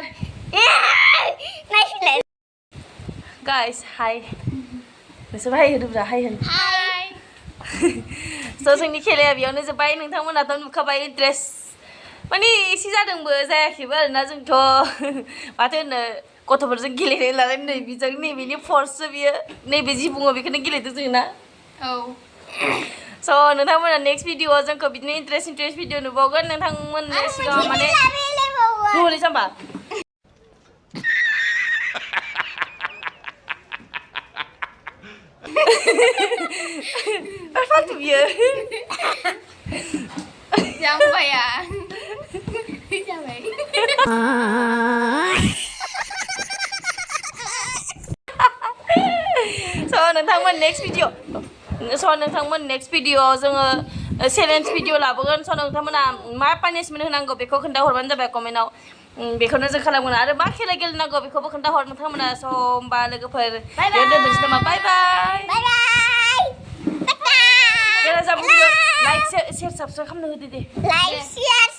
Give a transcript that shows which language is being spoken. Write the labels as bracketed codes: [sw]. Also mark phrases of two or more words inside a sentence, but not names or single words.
[en] Nice. Guys, hi. [brx] नोंसोर हाय होदोब्रा हाय होन. Hai. So जोंनि खेलाया बेयावनो जोब्बाय नोंथांमोनाथ' नुखाबाय इन्ट्रेस्ट माने एसे जादोंबो जायाखैबो आरोना जोंथ' माथो होनो गथ'फोरजों गेलेनाय लानाय नै बिजों नैबेनि फर्ससो बियो नैबे जि बुङो बेखौनो गेलेदों जोंना Oh. स' नोंथांमोना नेक्स्ट भिडिअ'आव जोंखौ बिदिनो इन्ट्रेस्ट भिडिअ नुबावगोन नोंथांमोननो सिगाङाव माने नुहरै जाम्बा मा फालतु बियो Yang bayar. so नोंथांमोन [en] next video [brx] so नोंथांमोन [en] next video [brx] जोङो [en] challenge video [brx] लाबोगोन so नोंथांमोना मा punishment होनांगौ बेखौ खोन्थाहरबानो जाबाय कमेन्टआव बेखौनो जों खालामगोन आरो मा खेला गेलेनांगौ बेखौबो खोन्थाहर नोंथांमोना स होमबा लोगोफोर दोनथ'नोसै नामा बाय बाय [en] bye bye [brx] गेला जाबुंखौ लाइक शेयार साबस्क्राइब खालामनो होदो दे